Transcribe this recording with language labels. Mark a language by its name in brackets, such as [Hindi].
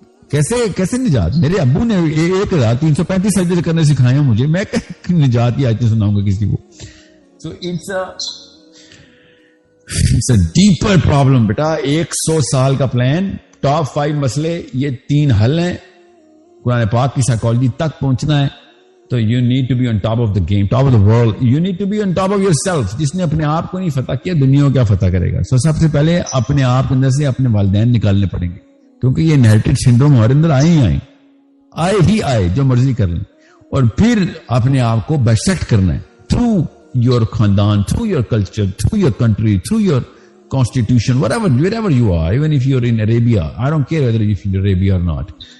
[Urdu] کیسے نجات؟ میرے ابو نے 1335 سجدے کرنے سکھائے ہیں مجھے, میں نجات کی آیتیں سناؤں گا کسی کو. [English] So it's a deeper problem بیٹا. [Urdu] 100 سال کا پلان, ٹاپ 5 مسئلے, یہ 3 حل ہیں. قرآن پاک کی سائیکالوجی تک پہنچنا ہے تو [English] You need to be on top of the game, top of the world. You need to be on top of yourself. [Urdu] جس نے اپنے آپ کو نہیں فتح کیا, دنیا کو کیا فتح کرے گا؟ سب سے پہلے اپنے آپ کے اندر سے اپنے والدین نکالنے پڑیں گے, کیونکہ یہ انہیریٹڈ سنڈروم ہمارے اندر آئے جو مرضی کر لیں. اور پھر اپنے آپ کو بائسیکٹ کرنا ہے [English] Through your خاندان, through your culture, through your country, through your constitution, wherever you are, even if you're in Arabia, I don't care whether you're in Arabia or not.